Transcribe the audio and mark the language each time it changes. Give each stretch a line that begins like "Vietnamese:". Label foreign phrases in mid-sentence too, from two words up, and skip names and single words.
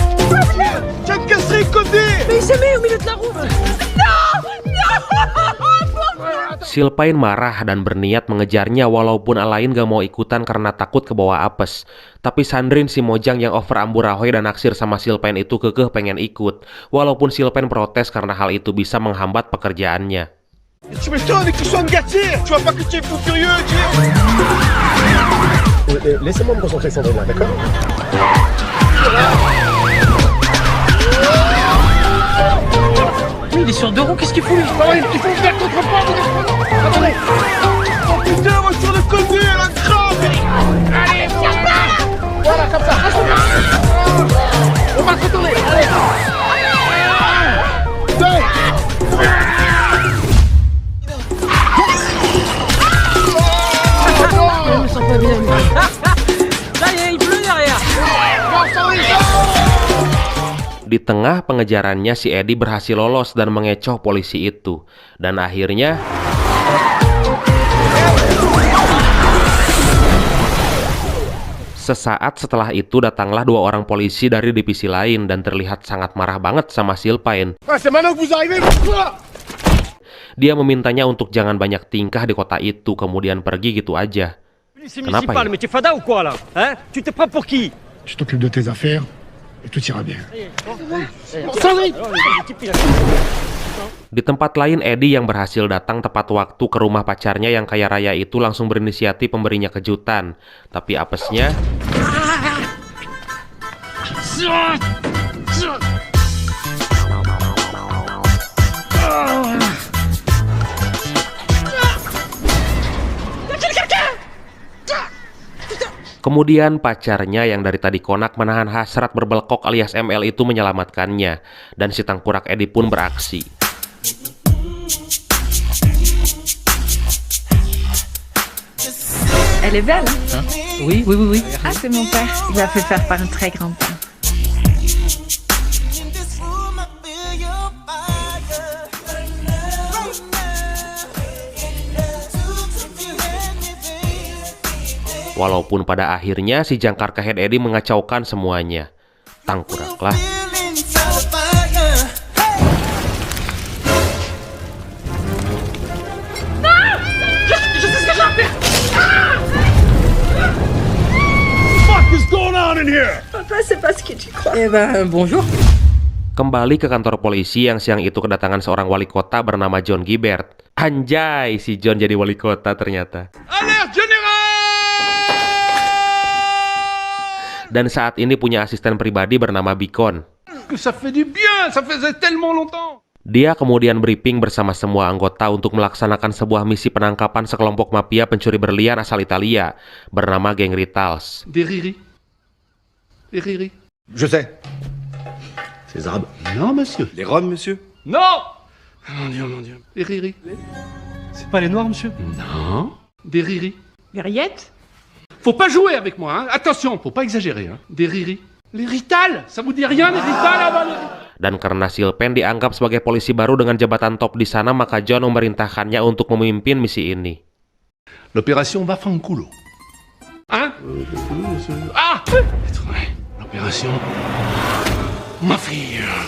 French: Tiens, casser, côté. Mais il s'est mis au milieu de la route. Non.
Indonesian: Sylvain marah dan berniat mengejarnya walaupun Alain gak mau ikutan karena takut kebawa apes. Tapi Sandrine si Mojang yang over amburahoy dan naksir sama Sylvain itu kekeh pengen ikut. Walaupun Sylvain protes karena hal itu bisa menghambat pekerjaannya.
French: Tu m'étonnes que tu sois me gâter. Tu vois pas que tu es fou furieux. Laissez-moi me concentrer, Sandrine, d'accord? Oui, il est sur 2 roues, qu'est-ce qu'il fout lui? Ah oui, il faut me faire contre pas. Attendez. Oh putain, moi sur le côté, elle a grave. Allez, voilà, comme ça. On va se retourner. Allez. Là, il pleut derrière.
Indonesian: Di tengah pengejarannya si Eddie berhasil lolos dan mengecoh polisi itu. Dan akhirnya sesaat setelah itu datanglah 2 orang polisi dari divisi lain dan terlihat sangat marah banget sama Sylvain.
French: C'est maintenant que vous arrivez.
Indonesian: Dia memintanya untuk jangan banyak tingkah di kota itu, kemudian pergi gitu aja. Kenapa ya?
French: Mais t'es fada ou quoi là? Hein? Tu te prends pour qui? Tu t'occupes de tes affaires et tout ira bien.
Indonesian: Di tempat lain, Eddie yang berhasil datang tepat waktu ke rumah pacarnya yang kaya raya itu langsung berinisiatif memberinya kejutan. Tapi apesnya, kemudian pacarnya yang dari tadi konak menahan hasrat berbelkok alias ML itu menyelamatkannya. Dan si tangkurak Eddie pun beraksi.
French: Elle est belle, hein? Oui, oui, oui, oui. Ah, c'est mon père. Il l'a fait faire par un très grand-père.
Indonesian: Walaupun pada akhirnya si jangkar kehead Eddie mengacaukan semuanya. Tangkuraklah.
English: What is going on in here?
French: Papa, c'est pas ce que tu crois. Eh ben, bonjour.
Indonesian: Kembali ke kantor polisi yang siang itu kedatangan seorang wali kota bernama John Guibert. Anjay, si John jadi wali kota ternyata.
French: Alerte générale!
Indonesian: Dan saat ini punya asisten pribadi bernama Beacon.
French: Que ça fait du bien, ça faisait tellement longtemps.
Indonesian: Dia kemudian briefing bersama semua anggota untuk melaksanakan sebuah misi penangkapan sekelompok mafia pencuri berlian asal Italia bernama Geng Ritals.
French: Des riris. Des riris. Je sais. C'est les Arabes. Non, monsieur. Les Roms, monsieur. Non! Mon Dieu, mon Dieu. Des riris. C'est pas les noirs, monsieur? Non. Des riris. Les rillettes? Faut pas jouer avec moi, hein. Attention, faut pas exagérer, hein. Des riris. Les Rital, ça vous dit rien, les Rital là-bas?
Indonesian: Dan karena Sylvain dianggap sebagai polisi baru dengan jabatan top di sana, maka John memerintahkannya untuk memimpin misi ini.
French: L'opération Vafanculo. Hein? Ah! L'opération Mafia.